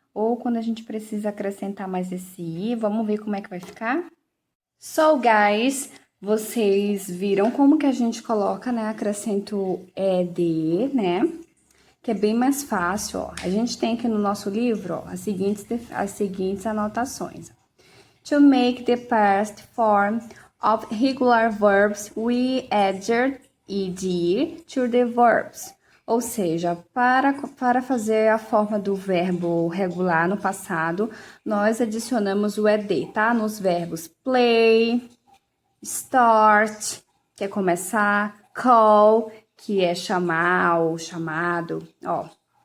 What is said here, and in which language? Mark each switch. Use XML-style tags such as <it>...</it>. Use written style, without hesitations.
<pt>Ou quando a gente precisa acrescentar mais esse I, vamos ver como é que vai ficar?</pt> <en>So, guys,</en> <pt>vocês viram como que a gente coloca, né? Acrescento ED, né? Que é bem mais fácil, ó. A gente tem aqui no nosso livro, ó, as seguintes anotações.</pt> <en>To make the past form of regular verbs, we added ed to the verbs.</en> <pt>Ou seja, para fazer a forma do verbo regular no passado, nós adicionamos o ed, tá? Nos verbos play, start, que é começar, call, que é chamar ou chamado, ó.</pt>